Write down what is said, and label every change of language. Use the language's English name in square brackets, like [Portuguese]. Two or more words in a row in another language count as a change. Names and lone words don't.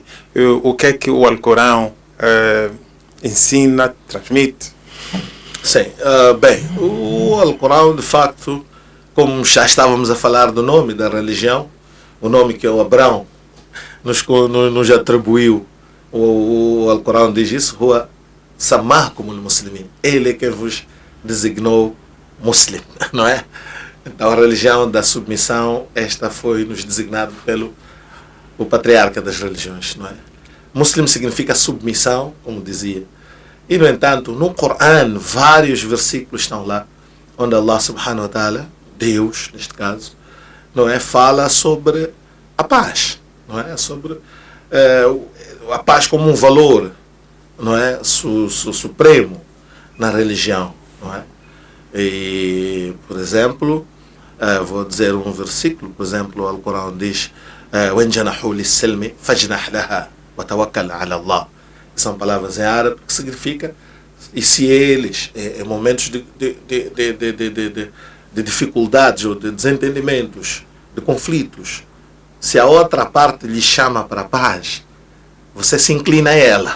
[Portuguese] O que é que o Alcorão ensina, transmite? Sim, bem, o Alcorão, de facto, como já estávamos a falar do nome da religião, o nome que o Abraão nos atribuiu, o Alcorão diz isso, [Arabic] هو سماكم المسلمين, [Portuguese] ele é que vos designou muslim, não é? Então a religião da submissão, esta foi nos designado pelo o patriarca das religiões, não é? Muslim significa submissão, como dizia. E, no entanto, no Corão, vários versículos estão lá, onde Allah [Arabic] سبحانه وتعالى, [Portuguese] Deus, neste caso, não é, fala sobre a paz, não é? Sobre a paz como um valor, não é? Supremo na religião, não é? E, por exemplo, vou dizer um versículo, por exemplo, o Alcorão diz [Arabic] وَإِنْ جَنَحُوا لِلسِّلْمِ فَاجْنَحْ لَهَا وَتَوَكَّلْ عَلَى اللَّهِ. [Portuguese] São palavras em árabe que significa, e se eles, em momentos de dificuldades ou de desentendimentos, de conflitos, se a outra parte lhe chama para a paz, você se inclina a ela.